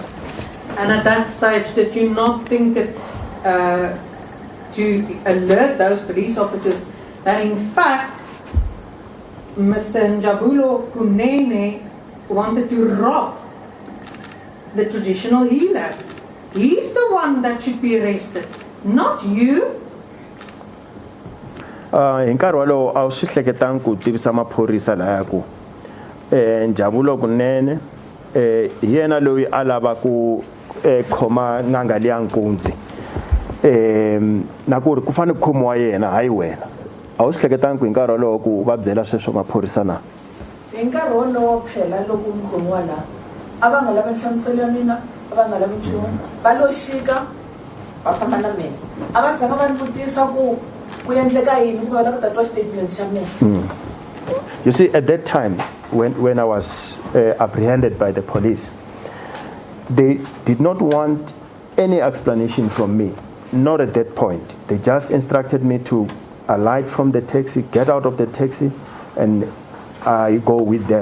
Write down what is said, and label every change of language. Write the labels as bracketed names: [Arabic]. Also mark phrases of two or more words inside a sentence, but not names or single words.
[English] And at that stage, did you not think it to alert those police officers that in fact Mr. Njabulo Kunene wanted to rob the traditional healer? He's the one that should be arrested, not you. [Tsonga] Hi nkarhi walowo a swi hleketanga ku tivisa maphorisa laya ku Njabulo Kunene yena loyi a lava ku khoma n'anga liya nkunzi na ku ri ku fane ku khomiwa yena hayi wena a wu swi hleketanga ku hi nkarhi walowo ku va byela sweswo maphorisa na? Hi nkarhi wolowo phela loko mukhomiwa la a va nga lavi nhlamuselo ya mina a va nga lavi nchumu va lo xika va famba na mina a va zanga va ni vutisa ku endleka yini ku va lava ku tatiwa statement xa mina. [English] You see, at that time when I was apprehended by the police, they did not want any explanation from me. Not at that point. They just instructed me to alight from the taxi, get out of the taxi, and I go with them.